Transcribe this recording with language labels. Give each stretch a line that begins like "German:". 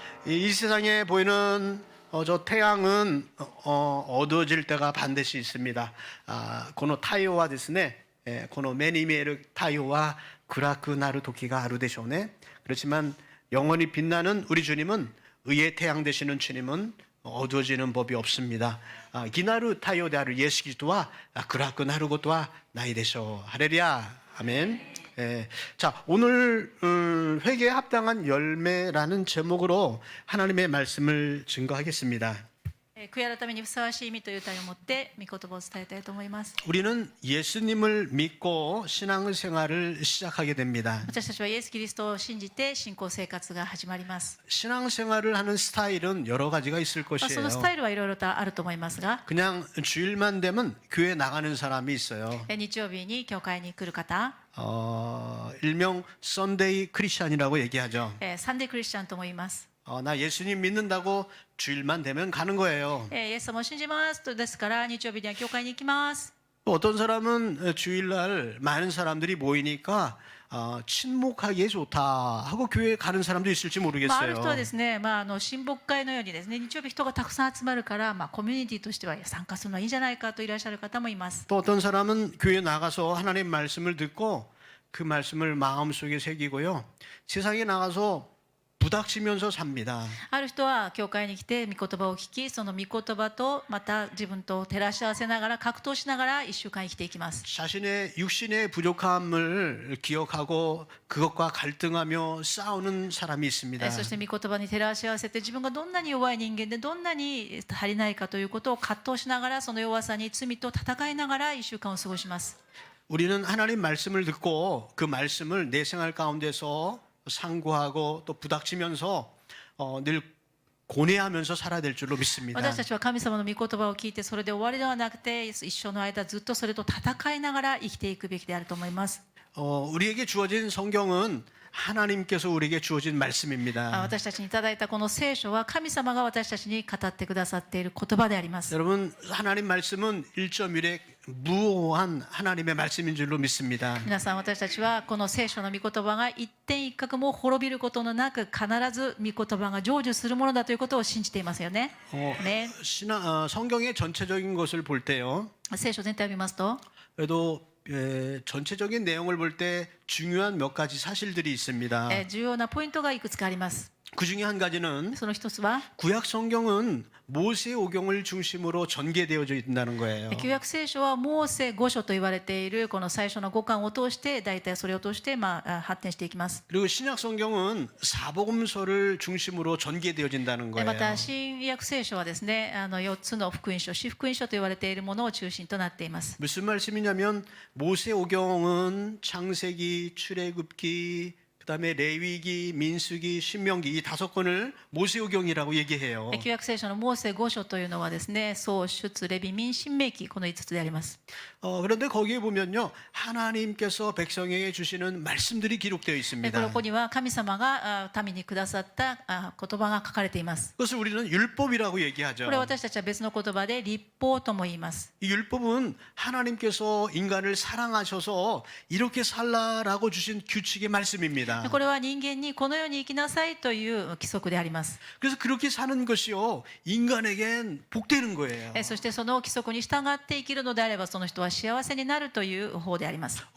Korean: 이 세상에 보이는 저 태양은 어두워질 때가 반드시 있습니다.
Japanese: この太陽はですね、この目に見える太陽は暗くなる時があるでしょうね.
Korean: 그렇지만 영원히 빛나는 우리 주님은 의의 태양 되시는 주님은 어두워지는 법이 없습니다.
Japanese: 生きなる太陽であるイエス・キリストは暗くなることはないでしょう.
Korean: 할렐루야. 아멘. 자, 오늘 회개에 합당한 열매라는 제목으로 하나님의 말씀을 증거하겠습니다.
Japanese: 悔い改めにふさわしい意味という題を持って御言葉を伝えたいと思います。
Korean: 우리는 예수님을 믿고 신앙생활을 시작하게 됩니다.
Japanese: 私たちはイエス・キリストを信じて信仰生活が始まります。
Korean: 신앙생활을 하는 스타일은 여러 가지가 있을
Japanese: そのスタイルはいろいろとあると思いますが、
Korean: 그냥 주일만 되면 교회 나가는 사람이 있어요.
Japanese: 日曜日に教会に来る方、
Korean: 일명 썬데이 크리스찬이라고 얘기하죠.
Japanese: サンデークリスチャンとも言います。
Korean: 나 예수님 믿는다고 주일만 되면 가는 거예요.
Japanese: イエス様を信じますとですから日曜日には教会に行きます。
Korean: 또 어떤 사람은 주일날 많은 사람들이 모이니까 친목하기에 좋다 하고 교회 가는 사람도 있을지
Japanese: ある人
Korean: 모르겠어요.
Japanese: はですね、親睦会のようにですね、日曜日人がたくさん集まるから、コミュニティとしては参加するのはいいんじゃないかといらっしゃる方もいます。
Korean: 또 어떤 사람은 교회 나가서 하나님 말씀을 듣고 그 말씀을 마음속에 새기고요. 세상에 나가서 부닥치면서 삽니다.
Japanese: ある人は教会に来て御言葉を聞き、その御言葉とまた自分と照らし合わせながら格闘しながら1週間生きていきます。
Korean: 자신의 육신의 부족함을 기억하고 그것과 갈등하며 싸우는 사람이 있습니다.
Japanese: そして御言葉に照らし合わせて自分がどんなに弱い人間でどんなに足りないかということを葛藤しながら、その弱さに罪と戦いながら1週間を過ごします。
Korean: 우리는 하나님 말씀을 듣고 그 말씀을 내 생활 가운데서 상고하고 또 부닥치면서 늘 고뇌하면서 살아야 될 줄로 믿습니다.
Japanese: 私たちは神様の御言葉を聞いてそれで終わりではなくて、一生の間ずっとそれと戦いながら生きていくべきであると思います。
Korean: 우리에게 주어진 성경은 하나님께서 우리에게 주어진 말씀입니다.
Japanese: 私たちにいただいたこの聖書は神様が私たちに語ってくださっている言葉であります。
Korean: 여러분, 하나님 말씀은 1.1의 무오한 하나님의 말씀인 줄로 믿습니다.
Japanese: 皆さん、私たちはこの聖書の御言葉が一点一角も滅びることのなく、必ず御言葉が成就するものだということを信じていますよね。ね、
Korean: 성경의 전체적인 것을 볼 때요.
Japanese: 聖書全体を見ますと、
Korean: 그래도 전체적인 내용을 볼 때 중요한 몇 가지 사실들이 있습니다.
Japanese: 重要なポイントがいくつかあります。
Korean: 그 중에 한 가지는
Japanese: その一つは、
Korean: 구약 성경은 모세의 오경을 중심으로 전개되어져 있다는 거예요.
Japanese: 旧約聖書はモーセ五書と言われているこの最初の五巻を通して、大体それを通して発展していきます。
Korean: 그리고 신약 성경은 사복음서를 중심으로 전개되어진다는
Japanese: ま
Korean: 거예요.
Japanese: た新約聖書はですね、4つの福音書、四福音書と言われているものを中心となっています。
Korean: 무슨 말씀이냐면 모세 오경은 창세기, 출애굽기, 그다음에 레위기, 민수기, 신명기 이 5권을 모세 오경이라고 얘기해요.
Japanese: 旧約聖書のモーセ五書というのはですね、創出レビ民新明記、この5つであります。
Korean: 그런데 거기에 보면요 하나님께서 백성에게 주시는 말씀들이 기록되어
Japanese: こ
Korean: 있습니다.
Japanese: こには神様が民にくださった言葉が書かれています。
Korean: 그것을 우리는 율법이라고 얘기하죠.
Japanese: これは私たちは別の言葉で律法とも言います。
Korean: 이 율법은 하나님께서 인간을 사랑하셔서 이렇게 살라라고 주신 규칙의 말씀입니다.
Japanese: これは人間にこのように生きなさいという規則であります。
Korean: 그래서 그렇게 사는 것이요 인간에겐 복되는 거예요.
Japanese: そしてその規則に従って生きるのであれば、その人は幸せになるという方であります。